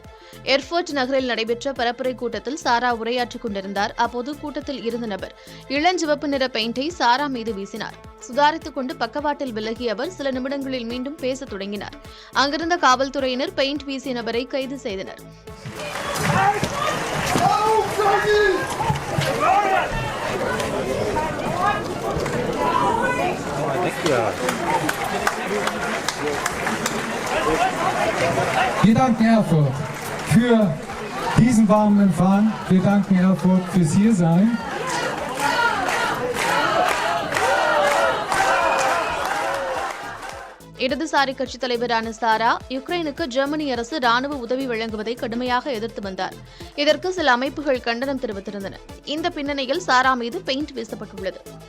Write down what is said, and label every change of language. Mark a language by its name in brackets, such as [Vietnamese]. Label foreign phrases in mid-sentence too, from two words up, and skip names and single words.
[Tamil] எர்ஃபோர்ட் நகரில் நடைபெற்ற பரப்புரை கூட்டத்தில் சாரா உரையாற்றிக் கொண்டிருந்தார். அப்போது கூட்டத்தில் இருந்த நபர் இளஞ்சிவப்பு நிற பெயிண்டை சாரா மீது வீசினார். சுதாரித்துக் கொண்டு பக்கவாட்டில் விலகிய அவர் சில நிமிடங்களில் மீண்டும் பேசத் தொடங்கினார். அங்கிருந்த காவல்துறையினர் பெயிண்ட் வீசிய நபரை கைது செய்தனர். [German] Wir danken Erfurt für diesen warmen Empfang. Wir danken Erfurt fürs Hiersein. [Tamil] இடதுசாரி கட்சித் தலைவரான சாரா யுக்ரைனுக்கு ஜெர்மனி அரசு ராணுவ உதவி வழங்குவதை கடுமையாக எதிர்த்து வந்தார். இதற்கு சில அமைப்புகள் கண்டனம் தெரிவித்திருந்தன. இந்த பின்னணியில் சாரா மீது பெயிண்ட் வீசப்பட்டுள்ளது.